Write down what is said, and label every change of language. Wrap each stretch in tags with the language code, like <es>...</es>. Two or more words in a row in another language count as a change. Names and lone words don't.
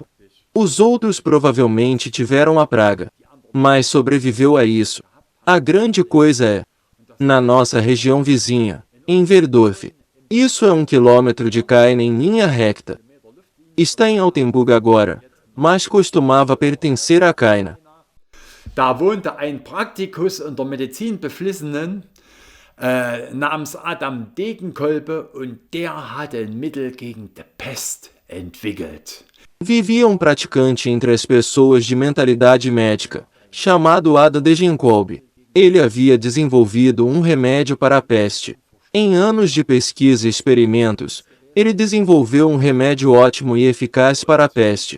<pt>Os outros provavelmente tiveram a praga, mas sobreviveu a isso. A grande coisa é, na nossa região vizinha, em Verdorf. Isso é 1 quilômetro de Caen em linha recta. Está em Altenburg agora, mas costumava pertencer a Caen.</pt> <de>Da wohnte ein Praktikus unter Medizinbeflissenen namens Adam Degenkolbe und der hatte ein Mittel gegen die Pest entwickelt.</de> <pt>Vivia um praticante entre as pessoas de mentalidade médica, chamado Ada Degenkolbe. Ele havia desenvolvido um remédio para a peste. Em anos de pesquisa e experimentos, ele desenvolveu um remédio ótimo e eficaz para a peste.</pt>